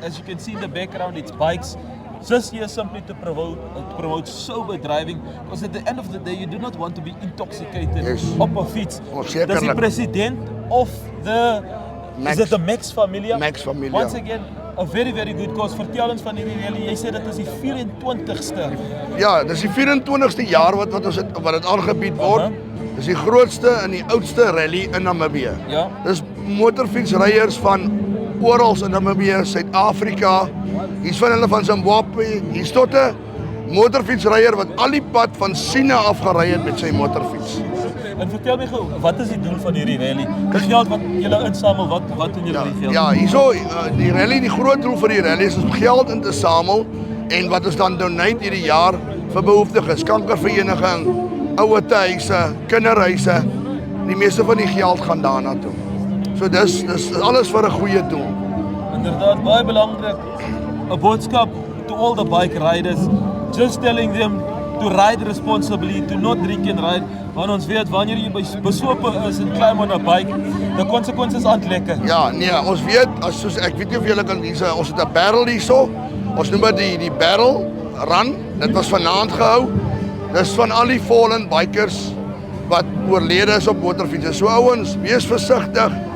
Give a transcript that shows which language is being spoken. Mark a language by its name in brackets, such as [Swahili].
[English] As you can see in the background, it's bikes. Just here simply to promote sober driving, because at the end of the day you do not want to be intoxicated [Afrikaans] op 'n fiets. Dis die [English] president of the Max. is it the Max Familia? Max Familia. Once again, a very good cause. [Afrikaans] Vertel ons van hierdie rally. Jy sê dit is die 24ste. Ja, dis die 24ste jaar wat dit aangebied word. Dis die grootste en die oudste rally in Namibië. Ja. Dis motorfietsryers van oral in Namibië, Suid-Afrika. Hier's van hulle van Zimbabwe. Hier's tot 'n motorfietsryer wat al die pad van Sina af gery het met sy motorfiets. En vertel my gou, wat is die doel van hierdie rally? Die geld wat julle insamel, wat doen julle met die geld? Ja, hierso die rally, die groot doel vir die rally is om geld in te samel en wat ons dan donate hierdie jaar vir behoeftiges, kankervereniging, ouerhuise, kinderhuise. Die meeste van die geld gaan daarna toe. So dis alles vir 'n goeie doel. Inderdaad, baie belangrik. 'n Boodskap [English] to all the bike riders, just telling them to ride responsibly, to not drink and ride. [Afrikaans] Want ons weet wanneer jy besope is en klim op 'n bike, [English] the consequences aren't [Afrikaans] lekker. Ja, nee, ons weet soos ek weet nie of julle kan ons het 'n barrel hierso. Ons noem dit die barrel run. Dit was vanaand gehou. Dis van al die [English] fallen bikers [Afrikaans] wat oorlede is op motorfietsse. So ouens, wees versigtig.